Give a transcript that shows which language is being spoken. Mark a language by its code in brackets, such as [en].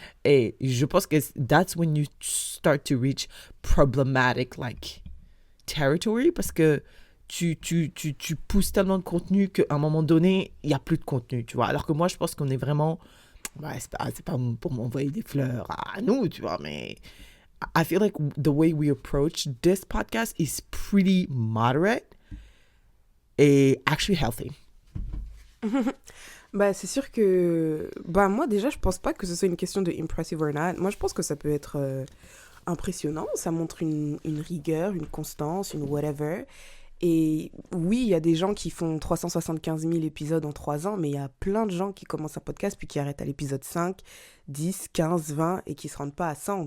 [fr] Et je pense que [en] that's when you start to reach problematic, like, territory, [fr] parce que tu pousses tellement de contenu qu'à un moment donné, il n'y a plus de contenu, tu vois. Alors que moi, je pense qu'on est vraiment... Ouais, c'est pas pour m'envoyer des fleurs à nous, tu vois, mais... [en] I feel like the way we approach this podcast is pretty moderate et actually healthy. [fr] Bah, c'est sûr que... Bah, moi, déjà, je pense pas que ce soit une question de [en] impressive or not. [fr] Moi, je pense que ça peut être impressionnant. Ça montre une rigueur, une constance, une whatever. Et oui, il y a des gens qui font 375 000 épisodes en 3 ans, mais il y a plein de gens qui commencent un podcast puis qui arrêtent à l'épisode 5, 10, 15, 20 et qui se rendent pas à 100.